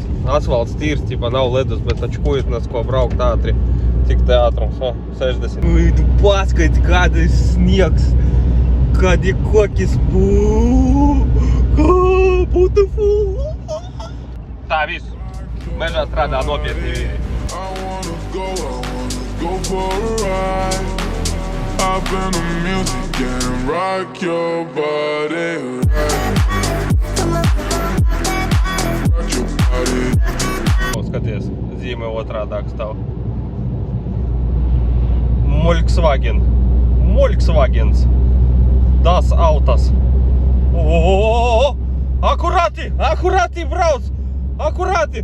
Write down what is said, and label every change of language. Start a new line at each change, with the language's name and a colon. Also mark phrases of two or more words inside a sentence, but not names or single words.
Latvian: Asfalts tīrs, tipa nav ledus, bet taču kujutnes, ko braukt ātri. Cik te ātrums, 60. Ui, tu paskati, kādais sniegs, kādi koki beautiful. Tā viss. Mežā strādā nopietni vīri.
English: Hop in the music and rock your body. Rock your body.
Latvian: Skaties, zīme otrādāk stāv. Volkswagens.
German: Das Autos.
Latvian: Akurāti brauc! Akurāti!